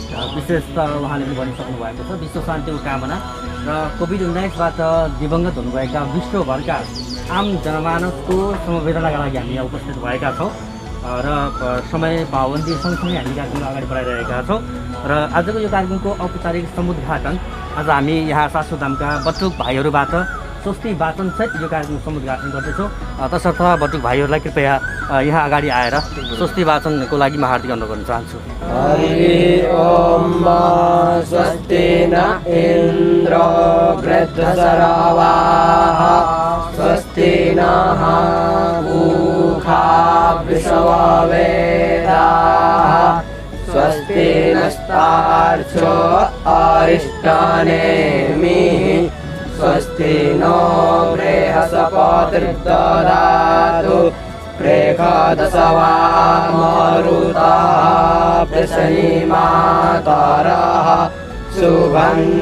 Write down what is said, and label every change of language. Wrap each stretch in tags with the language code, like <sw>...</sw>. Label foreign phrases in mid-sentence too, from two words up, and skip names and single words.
<ne>विशेष त उहाँले पनि भनिसक्नु भएको छ विश्व शान्तिको कामना र कोभिड-19बाट दिवंगत हुनुभएका विश्वभरका आम जनमानसको समवेदनाका लागि हामी यहाँ उपस्थित भएका छौँ र समय पाबन्दी सँगसँगै हामी कार्यक्रम अगाडि बढाइरहेका छौँ। र आजको यो कार्यक्रमको औपचारिक समुद्घाटन आज हामी यहाँ शाश्वत धामका बटुक भाइहरूबाट स्वस्ति वाचनसहित यो कार्यक्रम समुद्घाटन गर्दैछौँ। तसर्थ बटुक भाइहरूलाई कृपया यहाँ अगाडि आएर स्वस्ति वाचनको लागि म हार्दिक अनुरोध गर्न चाहन्छु।</ne> <sa>हरि ओम स्वस्ति न इन्द्र वृद्धसरवाः स्वस्ति नः पूषा विश्ववेदाः स्वस्ति नस्तार्क्ष्यो अरिष्टनेमिः स्वस्ति नो बृहस्पतिर्ददातु प्रेषदशवा मरुतः प्रसन्निमातरः शुभं</sa>